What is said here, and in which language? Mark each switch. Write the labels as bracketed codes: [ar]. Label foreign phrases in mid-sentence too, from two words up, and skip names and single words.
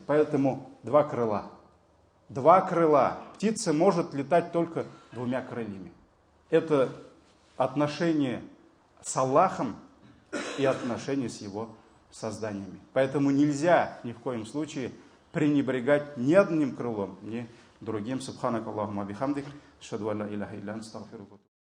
[ru] Поэтому два крыла. Два крыла. Птица может летать только двумя крыльями. Это отношение с Аллахом и отношение с его созданиями. Поэтому нельзя ни в коем случае пренебрегать ни одним крылом, ни другим. [ar] سبحانك اللهم بحمدك. أشهد ألا إله إلا أنت أستغفرك.